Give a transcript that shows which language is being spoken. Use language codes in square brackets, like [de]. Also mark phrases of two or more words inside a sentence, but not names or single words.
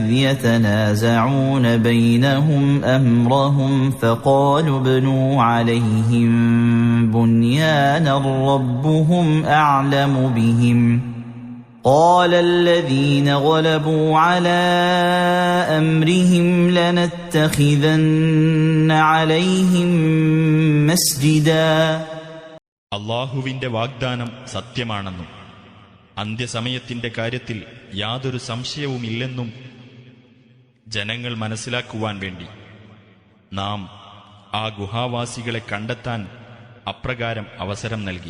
[ar] يتنازعون بينهم أمرهم فقالوا ابنوا عليهم بنيانا ربهم أعلم بهم قال الذين غلبوا على أمرهم لنتخذن عليهم مسجدا. [ml] അല്ലാഹുവിന്റെ വാഗ്ദാനം സത്യമാണെന്നും അന്ത്യസമയത്തിന്റെ കാര്യത്തിൽ യാതൊരു സംശയവുമില്ലെന്നും ജനങ്ങൾ മനസ്സിലാക്കുവാൻ വേണ്ടി നാം ആ ഗുഹാവാസികളെ കണ്ടെത്താൻ അപ്രകാരം അവസരം നൽകി.